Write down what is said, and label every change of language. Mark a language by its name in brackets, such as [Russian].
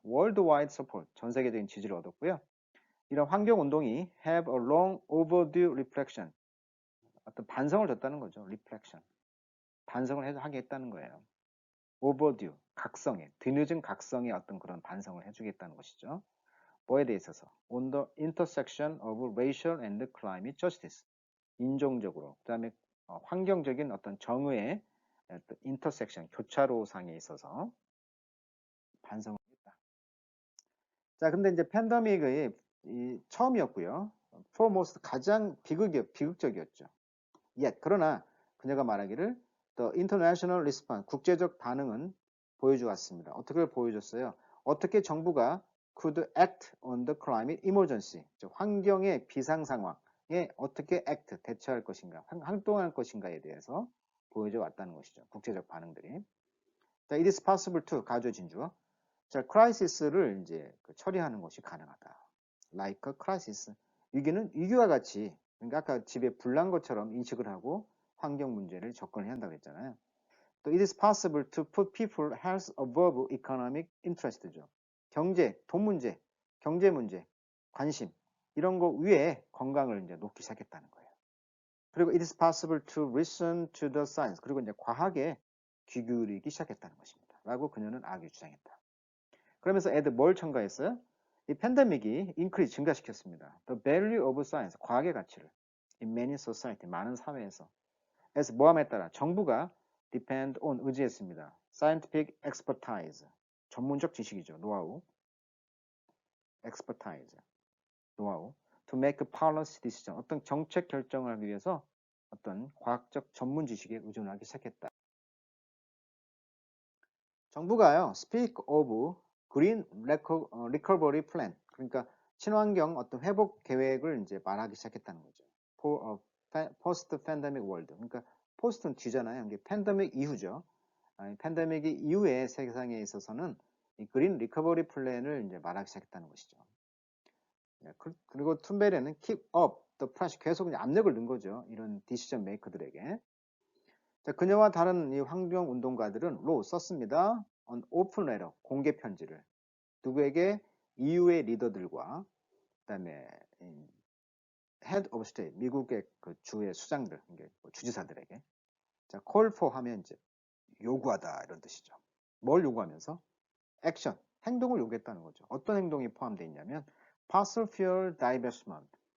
[English] worldwide support, [Korean] 전 세계적인 지지를 얻었고요. 이런 환경운동이 [English] have a long overdue reflection, [Korean] 어떤 반성을 줬다는 거죠. [English] reflection. [Korean] 반성을 하게 했다는 거예요. overdue, 각성에, 뒤늦은 각성의 어떤 그런 반성을 해주겠다는 것이죠. 뭐에 대해 있어서? [English] on the intersection of racial and climate justice. [Korean] 인종적으로, 그 다음에 환경적인 어떤 정의의 intersection, 교차로상에 있어서 반성을 했다. 자, 근데 이제 팬데믹의 처음이었고요. foremost 가장 비극적이었죠. yet, 그러나 그녀가 말하기를 [English] The international response, [Korean] 국제적 반응은 보여주었습니다. 어떻게 보여줬어요? 어떻게 정부가 [English] could act on the climate emergency, [Korean] 환경의 비상 상황에 어떻게 act, 대처할 것인가, 활동할 것인가에 대해서 보여줘 왔다는 것이죠. 국제적 반응들이. [English] 자, it is possible to, 가조 진주어. [Korean] 자, crisis를 이제 처리하는 것이 가능하다. [English] like a crisis. [Korean] 위기는 위기와 같이, 그러니까 아까 집에 불난 것처럼 인식을 하고 환경 문제를 접근해야 한다고 했잖아요. [English] 또 it is possible to put people health above economic interest죠. [Korean] 경제, 돈 문제, 경제 문제, 관심 이런 거 위에 건강을 이제 놓기 시작했다는 거예요. [English] 그리고 it is possible to listen to the science. [Korean] 그리고 이제 과학에 귀 기울이기 시작했다는 것입니다. 라고 그녀는 악이 주장했다. 그러면서 애들 뭘 첨가했어요? 이 팬데믹이 인크리즈 증가시켰습니다. [English] The value of science, [Korean] 과학의 가치를 [English] in many society, [Korean] 많은 사회에서 [English] as [Korean] 모함에 따라 정부가 [English] depend on, [Korean] 의지했습니다. scientific expertise, 전문적 지식이죠. 노하우, expertise, 노하우 [English] to make policy decision, [Korean] 어떤 정책 결정을 하기 위해서 어떤 과학적 전문 지식에 의존하기 시작했다. 정부가요, [English] speak of green recovery plan, [Korean] 그러니까 친환경 어떤 회복 계획을 이제 말하기 시작했다는 거죠. [English] for a post pandemic world. [Korean] 그러니까 post는 뒤잖아요. 이게 팬데믹 이후죠. 팬데믹 이후의 세상에 있어서는 이 그린 리커버리 플랜을 이제 말하기 시작했다는 것이죠. 그리고 툰베리는 [English] keep up the pressure, [Korean] 계속 이제 압력을 넣은 거죠. 이런 디시전 메이커들에게. 자, 그녀와 다른 이 환경 운동가들은 로 썼습니다. [English] on open letter, [Korean] 공개 편지를. 누구에게? EU의 리더들과 그다음에 head of state, 미국의 그 주의 수장들, 주지사들에게. 자, call for 하면 이제 요구하다 이런 뜻이죠. 뭘 요구하면서? 액션, 행동을 요구했다는 거죠. 어떤 행동이 포함되어 있냐면 [English] fossil fuel divestment.